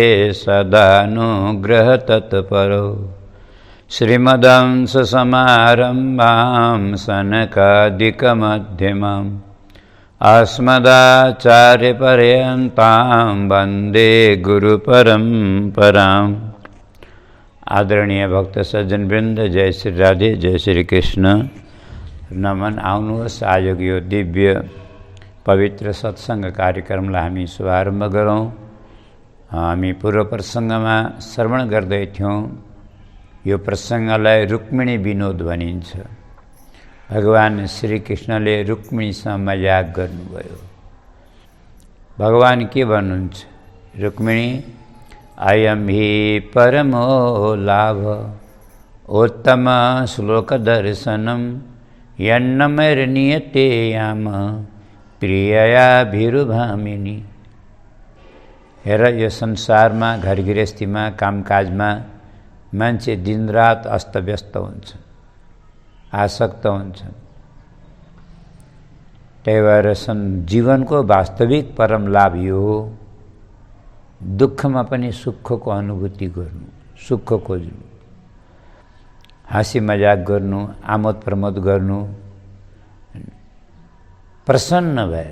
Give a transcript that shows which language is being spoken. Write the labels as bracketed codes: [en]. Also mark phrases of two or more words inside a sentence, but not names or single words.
[sa] सदानुग्रहतत्परौ श्रीमदंससमारम्भां सनकादिकमध्यमाम् अस्मदाचार्यपर्यन्तां वन्दे गुरुपरम्पराम्। [ne] आदरणीय भक्त सज्जन वृन्द, जय श्री राधे, जय श्री कृष्ण। नमन। आउनुहोस्, आजको यो दिव्य पवित्र सत्सङ्ग कार्यक्रमलाई हामी शुभारम्भ गरौँ। हामी पूर्व प्रसङ्गमा श्रवण गर्दै थियौँ। यो प्रसङ्गलाई रुक्मिणी विनोद भनिन्छ। भगवान श्रीकृष्णले रुक्मिणीसँग मजाक गर्नुभयो। भगवान के भन्नुहुन्छ? [sa] रुक्मिणी, अयं हि परमो लाभ उत्तम श्लोक दर्शनम यन्नमैर्नियते याम प्रियया भिरुभामिनी। [ne] हेर, यो संसारमा घर गृहस्थीमा कामकाजमा मान्छे दिनरात अस्तव्यस्त हुन्छ, आसक्त हुन्छ। त्यही भएर जीवनको वास्तविक परम लाभ यो हो, दुःखमा पनि सुखको अनुभूति गर्नु, सुख खोज्नु, हाँसी मजाक गर्नु, आमोद प्रमोद गर्नु, प्रसन्न भएर।